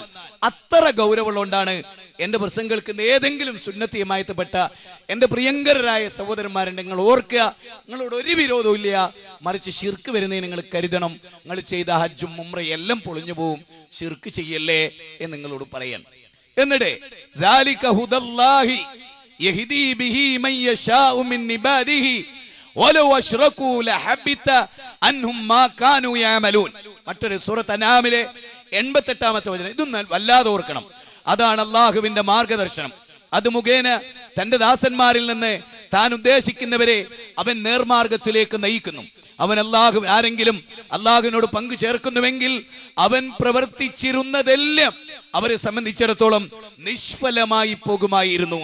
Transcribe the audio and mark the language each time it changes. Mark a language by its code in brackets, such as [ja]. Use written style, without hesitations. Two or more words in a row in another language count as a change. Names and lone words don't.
[ml] അത്ര ഗൗരവമുള്ളതുകൊണ്ടാണ് എന്റെ പ്രസംഗങ്ങൾക്ക് ഏതെങ്കിലും സുന്നത്തിയുമായിപ്പെട്ട എന്റെ പ്രിയങ്കരായ സഹോദരന്മാരുണ്ട്, നിങ്ങൾ ഓർക്കുക, നിങ്ങളോട് ഒരു വിരോധവും ഇല്ല. മറിച്ച് ശിർക്ക് വരുന്നതിന് നിങ്ങൾ കരുതണം. നിങ്ങൾ ചെയ്ത ഹജ്ജും ഉംറയും എല്ലാം പൊളിഞ്ഞു പോവും, ശിർക്ക് ചെയ്യല്ലേ എന്ന് നിങ്ങളോട് പറയണം. [ar] എന്നിട്ട് ذَلِكَ هُدَى اللَّهِ يَهْدِي بِهِ مَن يَشَاءُ مِنْ عِبَادِهِ وَلَوْ أَشْرَكُوا لَحَبِطَ عَنْهُمْ مَا كَانُوا يَعْمَلُونَ. [ml] മറ്റൊരു സൂറത്ത് അനാമിലെ 88-ാമത്തെ വചനം. ഇതൊന്നും വല്ലാതെ ഓർക്കണം. അതാണ് അള്ളാഹുവിന്റെ മാർഗദർശനം. അത് മുഖേന തന്റെ ദാസന്മാരിൽ നിന്ന് താൻ ഉദ്ദേശിക്കുന്നവരെ അവൻ നേർമാർഗത്തിലേക്ക് നയിക്കുന്നു. അവൻ ആരെങ്കിലും അള്ളാഹുവിനോട് പങ്കു ചേർക്കുന്നുവെങ്കിൽ അവൻ പ്രവർത്തിച്ചിരുന്നതെല്ലാം അവരെ സംബന്ധിച്ചിടത്തോളം നിഷ്ഫലമായി പോകുമായിരുന്നു.